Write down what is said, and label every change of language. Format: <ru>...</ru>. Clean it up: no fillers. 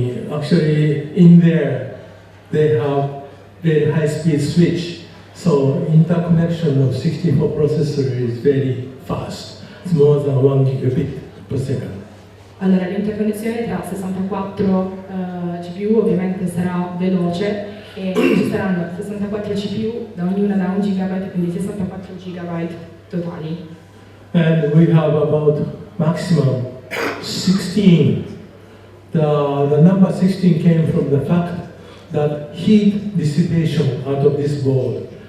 <en>Actually, in there they have very high-speed switch. So interconnection of 64 processor is very fast. It's more than 1 gigabit per second.</en> <it>Allora, l'interconnessione tra 64 CPU ovviamente sarà veloce e ci saranno 64 CPU da ognuna da 1 GB, quindi 64 GB totali.</it> <en>And we have about maximum 16. The number 16 came from the fact that heat dissipation out of this board.</en>